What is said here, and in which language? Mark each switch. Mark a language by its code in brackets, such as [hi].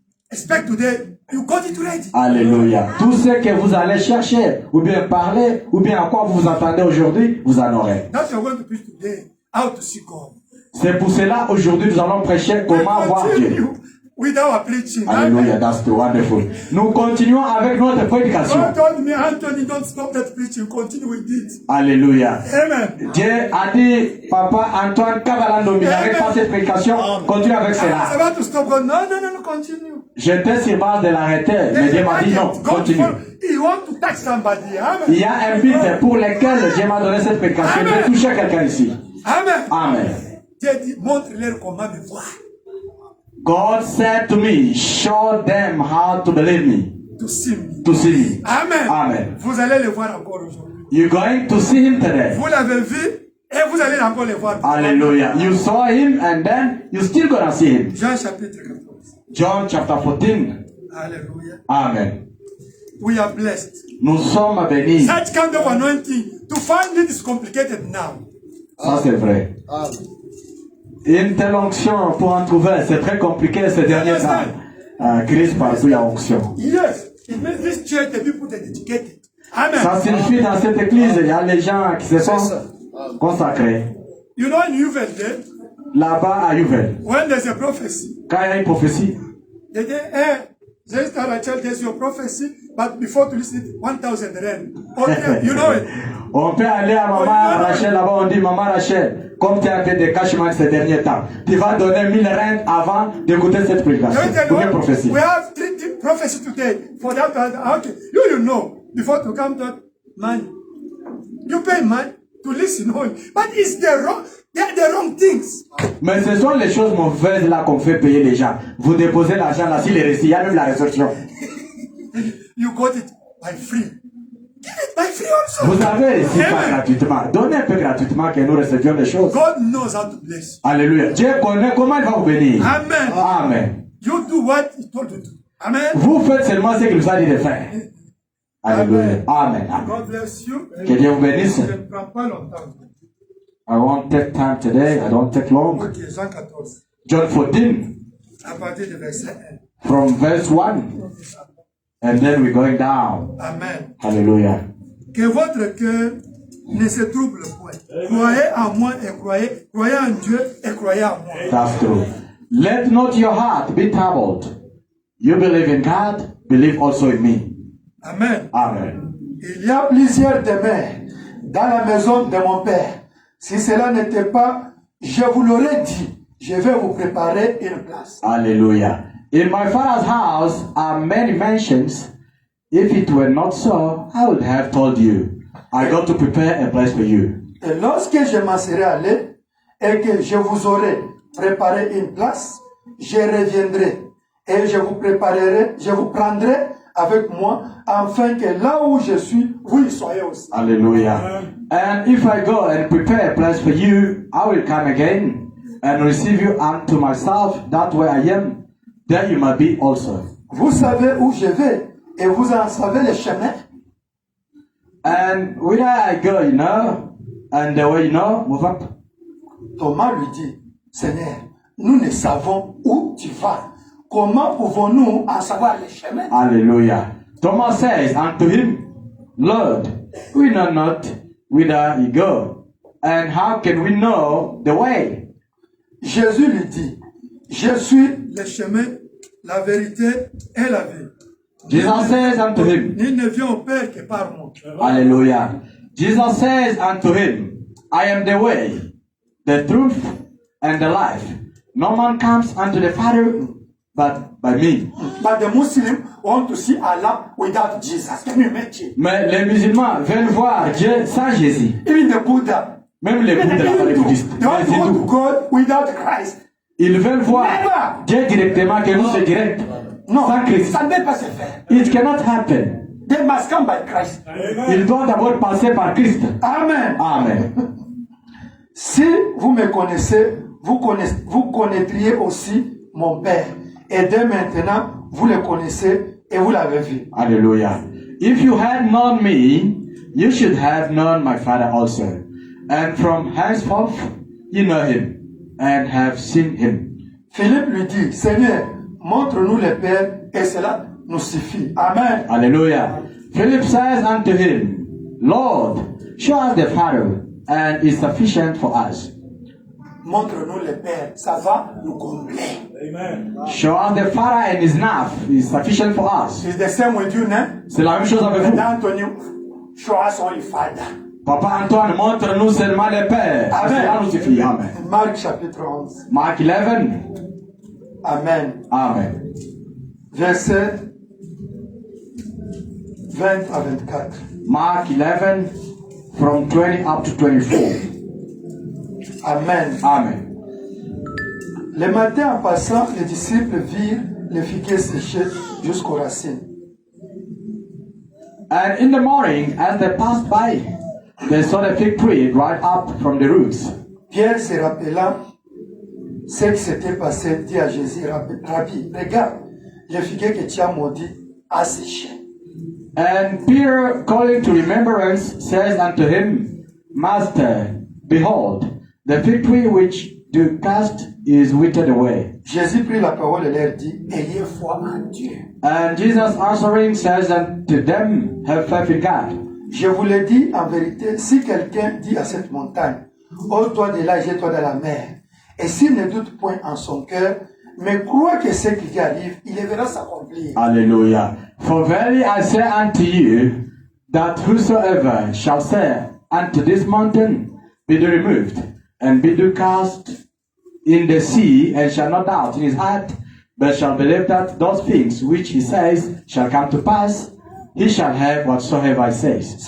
[en] expect today, you got it ready. Alléluia. [fr] Tout ce que vous allez chercher, ou bien parler, ou bien à quoi vous vous entendez aujourd'hui, vous en aurez. [en] That's what we're going to preach today. How to see God. [fr] C'est pour cela, aujourd'hui, nous allons prêcher comment voir Dieu. [en] With our preaching. Alléluia, that's the wonderful. [fr] Nous continuons avec notre prédication. [en] God told me, Anthony, don't stop that preaching. Continue with it. Alléluia. Amen. [fr] Dieu a dit, Papa Antoine Cavalandomi, n'arrête pas cette prédication, continue avec [en] I [fr] cela. [en] was about to stop God. No, continue. [fr] J'étais sur base de l'arrêter, mais Dieu m'a dit non, continue. [en] He wants to touch somebody. Amen. [fr] Il y a un but pour lequel Dieu m'a donné cette prédication. Je vais toucher quelqu'un ici. Amen. Amen. Dieu dit, montre-leur comment me voir. [en] God said to me, show them how to believe me. To see me. To see me. Amen. Amen. [fr] Vous allez le voir encore aujourd'hui. [en] You're going to see him today. [fr] Vous l'avez vu et vous allez encore le voir. Hallelujah. [en] You saw him and then you're still gonna see him. [fr] Jean chapitre 14. [en] John chapter 14. Hallelujah. Amen. We are blessed. [fr] Nous sommes bénis. [en] Such kind of anointing, to find it is complicated now. [fr] Ça c'est vrai. Amen. Une telle onction pour en trouver, c'est très compliqué ces derniers temps. Christ partout, il y a onction. [en] Yes, it means this church, the people that educated. Amen. [fr] Ça signifie dans cette église, il y a les gens qui se sont consacrés. [en] You know, in Yuvel there, [fr] Là-bas à Yuvel, [en] when there's a prophecy, [fr] quand il y a une prophétie, [en] they say, just Rachel, there's your prophecy, but before to listen, 1,000 rand. Okay, you know it. [fr] on peut aller à Maman Rachel là-bas, on dit Maman Rachel, comme tu as fait des cachements ces derniers temps, tu vas donner 1000 rand avant d'écouter cette prédication. Ou bien prophétie. [en] We have three prophecy today for that. Okay, you know, before to come to money, you pay money to listen only, but it's the wrong. They're the wrong things. [fr] Mais ce sont les choses mauvaises là qu'on fait payer les gens. Vous déposez l'argent là, si les récits, il y a même la résurrection. [en] You got it by free. Give it by free also. [fr] Vous avez reçu pas gratuitement. Donnez un peu gratuitement que nous recevions les choses. [en] God knows how to bless. Alléluia. [fr] Dieu connaît comment il va vous bénir. Amen. Amen. [en] You do what He told you to do. Amen. [fr] Vous faites seulement ce qu'il vous a dit de faire. Alléluia. Amen. Amen. [en] God bless you. [fr] Que Dieu vous bénisse. Je ne prends pas longtemps. [en] I won't take time today. I don't take long. [fr] Ok, Jean 14. [en] John 14, [fr] À partir du verset 1. [en] from verse 1. And then we're going down. Amen. Hallelujah. [fr] Que votre cœur ne se trouble point. Croyez en moi et croyez en Dieu et croyez en moi. [en] That's true. Let not your heart be troubled. You believe in God, believe also in me. Amen. Amen. [fr] Il y a plusieurs demeures dans la maison de mon Père. Si cela n'était pas, je vous l'aurais dit. Je vais vous préparer une place. Hallelujah. [en] In my Father's house are many mansions. If it were not so, I would have told you. I got to prepare a place for you. [fr] Et lorsque je m'en serai allé et que je vous aurai préparé une place, je reviendrai et je vous prendrai avec moi, afin que là où je suis, vous y soyez aussi. Hallelujah. [en] And if I go and prepare a place for you, I will come again and receive you unto myself, that way I am, there you might be also. [fr] Vous savez où je vais et vous en savez le chemin. [en] And where I go, you know, and the way you know, move up. [fr] Thomas lui dit, Seigneur, nous ne savons où tu vas. Comment pouvons-nous en savoir le chemin? Hallelujah. [en] Thomas says unto him, Lord, we know not whither you go, and how can we know the way? [fr] Jésus lui dit, je suis Le chemin, la vérité et la vie. [en] Jesus says unto him, [fr] Nul ne vient au Père que par moi. Hallelujah. [en] Jesus says unto him, I am the way, the truth, and the life. No man comes unto the Father but by me. But the Muslims want to see Allah without Jesus. Can you imagine? [fr] Mais les musulmans veulent voir Dieu sans Jésus. [en] Even the Buddha. [fr] Même les bouddhistes, les bouddhistes. [en] They want to go to God without Christ. [fr] Ils veulent voir [en] Never. [fr] Dieu directement, que nous c'est direct. Non, Sans Christ. ça ne peut pas se faire. [en] It cannot happen. They must come by Christ. [fr] Il doit d'abord passer par Christ. Amen. Amen. Si vous me connaissez, vous connaîtriez aussi mon Père. Et dès maintenant, vous le connaissez et vous l'avez vu. Hallelujah. [en] If you had known me, you should have known my Father also. And from henceforth, you know him and have seen him. [fr] Philippe lui dit, Seigneur, montre-nous le Père et cela nous suffit. Amen. Hallelujah. [en] Philip says unto him, Lord, show us the Father, and is sufficient for us. [fr] Montre-nous le Père, ça va nous combler. [en] Show us the Father and is enough, is sufficient for us. It's the same with you, no? [fr] C'est la même chose avec vous. [en] And Antonio, show us only Father. [fr] Papa Antoine, montre-nous seulement le Père. Amen. Cela nous suffit. Amen. Marc chapitre 11. [en] Mark 11. Amen. Amen. [fr] Verset 20 à 24. [en] Mark 11, from 20 up to 24. Amen. Amen. [fr] Le matin, en passant, les disciples virent le figuier séché jusqu'aux racines. [en] And in the morning, as they passed by, they saw the fig tree dried up from the roots. [fr] Pierre, se rappelant ce qui s'était passé, dit à Jésus, Rabbi, regarde, le figuier que tu as maudit a séché. [en] And Peter, calling to remembrance, says unto him, Master, behold, the fig tree which thou cast is withered away. [fr] Jésus prit la parole et leur dit, ayez foi en Dieu. [en] And Jesus answering says unto them, Have faith in God. [fr] Je vous le dis en vérité, si quelqu'un dit à cette montagne, ôte-toi de là, jette-toi dans la mer, et s'il ne doute point en son cœur, mais croit que ce qui lui arrive, il le verra s'accomplir. Hallelujah. [en] For verily I say unto you, that whosoever shall say unto this mountain, Be thou removed, and be thou cast in the sea, and shall not doubt in his heart, but shall believe that those things which he says shall come to pass, he shall have whatsoever he says.